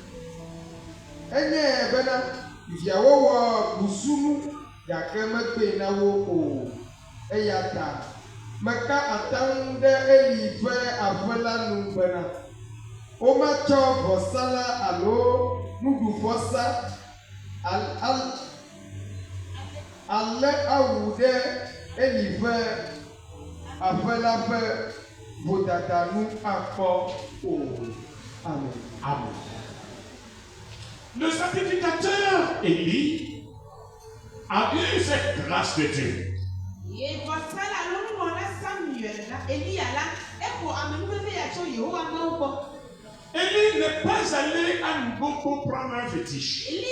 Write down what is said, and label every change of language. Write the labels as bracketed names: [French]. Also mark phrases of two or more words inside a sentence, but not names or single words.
[Ewe] enye bena viawo wɔ busunu gake megbe na wo o eya ta meka atam ɖe Eli ƒe aƒe la nu bena womatsɔ vɔsalã alo nuɖuvɔsa alé awu ɖe Eli ƒe aƒe la ƒe vodadanu akpɔ o. Amen. Amen. [French] Le sacrificateur Élie a eu cette grâce de Dieu. Élie n'est pas allé à Nboko prendre un fétiche.